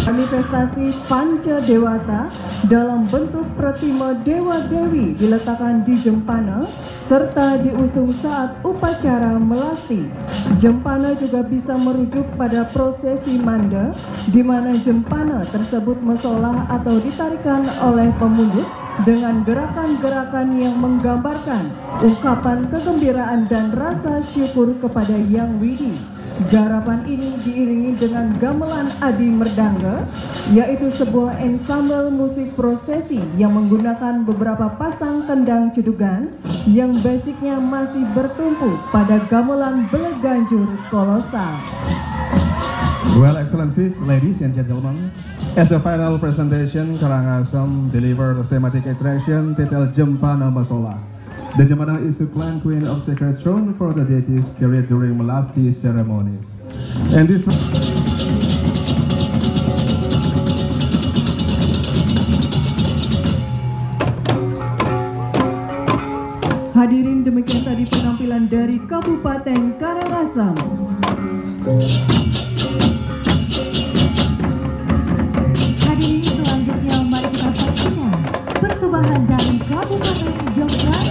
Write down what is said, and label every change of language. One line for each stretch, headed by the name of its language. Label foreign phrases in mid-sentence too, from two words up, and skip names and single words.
Indonesian: manifestasi Panca Dewata dalam bentuk pratima dewa-dewi diletakkan di jempana serta diusung saat upacara melasti. Jempana juga bisa merujuk pada prosesi manda, di mana jempana tersebut mesolah atau ditarikan oleh pemungut dengan gerakan-gerakan yang menggambarkan ungkapan kegembiraan dan rasa syukur kepada Yang Widi. Garapan ini diiringi dengan gamelan Adi Merdangga, yaitu sebuah ensemble musik prosesi yang menggunakan beberapa pasang kendang cedugan yang basicnya masih bertumpu pada gamelan Beleganjur kolosal.
English: Well, Excellencies, ladies and gentlemen, as the final presentation, Karangasem delivered the thematic attraction titled Jempana Masolah. The Jempana is the clan queen of sacred throne for the deities carried during melasti ceremonies. And this
Indonesian: Hadirin, demikian tadi penampilan dari Kabupaten Karangasem. Hadirin, selanjutnya mari kita saksikan persembahan dari Kabupaten Jembrana.